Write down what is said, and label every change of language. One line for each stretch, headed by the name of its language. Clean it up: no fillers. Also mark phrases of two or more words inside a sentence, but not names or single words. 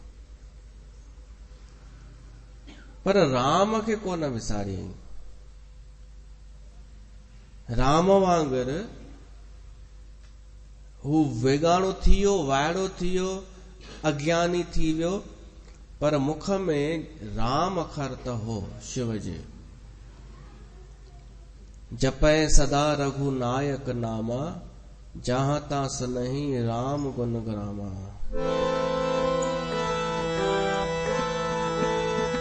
Sindhi: पर राम खे कोन विसारियईं। राम वांगुरु हू वेगाणो थी वियो, वाइड़ो थी वियो, अज्ञानी थी वियो, पर मुख में राम अखर त हो शिव जे।
Awadhi: जपै सदा रघुनायक नामा, जहां तां सनहि राम गुण ग्रामा।